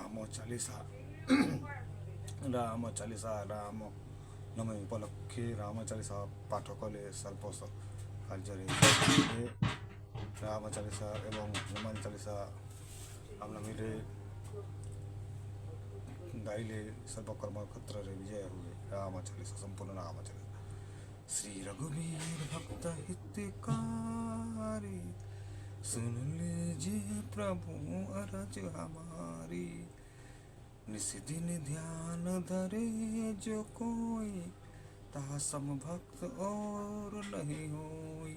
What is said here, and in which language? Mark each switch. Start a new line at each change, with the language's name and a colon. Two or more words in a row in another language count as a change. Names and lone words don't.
Odia: ଚାଳିଶା ରାମ ଚାଳିଶା ରାମ ନମେ ଉପଲକ୍ଷେ ରାମ ଚାଳିଶା ପାଠ କଲେ ସ୍ୱଳ୍ପ କାର୍ଯ୍ୟରେ ରାମ ଚାଳିଶା ଏବଂ ହନୁମାନ ଚାଳିଶା ଆମନମିରେ ଗାଇଲେ ସର୍ବକର୍ମ କ୍ଷେତ୍ରରେ ବିଜୟ ହୁଏ। ରାମ ଚାଳିଶା ସମ୍ପୂର୍ଣ୍ଣ ରାମ ଚାଳିଶା।
Hindi: श्री रघुवीर भक्त हितकारी सुन लीजिए प्रभु अरज हमारी। निस दिन ध्यान धरे जो कोई ताहा सम भक्त और नहीं होई।